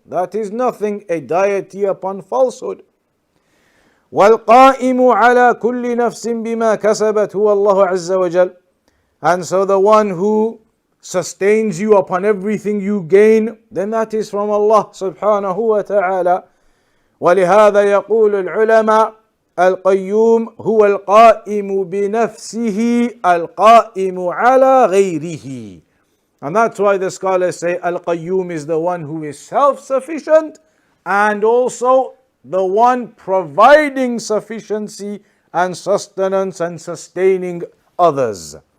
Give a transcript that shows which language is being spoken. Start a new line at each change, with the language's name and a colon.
English: That is nothing, a deity upon falsehood.
Arabic: وَالْقَائِمُ عَلَى كُلِّ نَفْسٍ بِمَا كَسَبَتْ هُوَ اللَّهُ عَزَّ وَجَلَّ.
English: And so the one who sustains you upon everything you gain, then that is from Allah subhanahu wa ta'ala.
Arabic: وَلِهَذَا يَقُولُ الْعُلَمَاء القيوم هو القائم بنفسه القائم على غيره.
English: And that's why the scholars say Al-Qayyum is the one who is self-sufficient and also the one providing sufficiency and sustenance and sustaining others.